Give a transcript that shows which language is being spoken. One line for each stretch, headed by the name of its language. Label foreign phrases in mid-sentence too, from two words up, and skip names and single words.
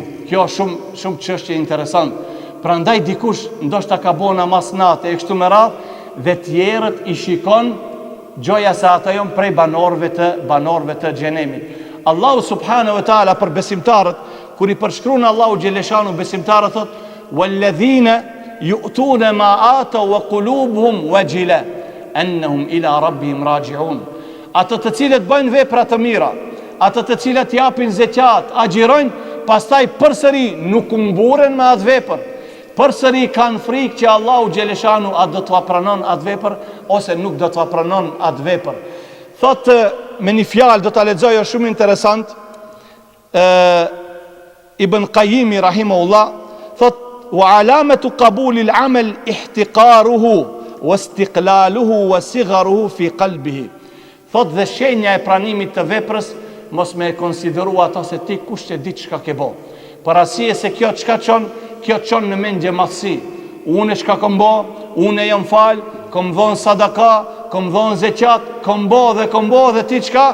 Albanian: Kjo shumë çështje interesant. Pra ndaj dikush ndoshta ka bo namaz nate e kështu me radhë dhe tjerët i shikon gjoja se ata jon prej banorëve të xhenemit. Allahu
Arabic: سبحانه وتعالى
Albanian: për besimtarët, kur i përshkruan Allahu xheleshanu besimtarët thot:
Arabic: "والذين يؤتون ما آتوا وقلوبهم وجلة أنهم إلى ربهم راجعون."
Albanian: Ata të cilët bëjnë vepra të mira, ata të cilët japin zeqat, agjirojnë, pastaj përsëri nuk mburen me atë vepër. Përsëri kanë frikë që Allahu xheleshanu a do t'ua pranon atë vepër ose nuk do t'ua pranon atë vepër. Thot me një fjalë do ta lexoj, është shumë interesant. Ibn Qayyimi rahimahullah thot:
Arabic: "وعلامة قبول العمل احتقاره واستقلاله وصغاره في قلبه."
Albanian: Thot dhe shenja e pranimit të veprës mos me konsideru ato se ti kush e di çka ke bo. Për arsye se kjo çon në mendje madhsi. Unë çka kam bo, unë jam fal, kam dhon sadaka, kam dhon zeqat, kam bo dhe ti çka?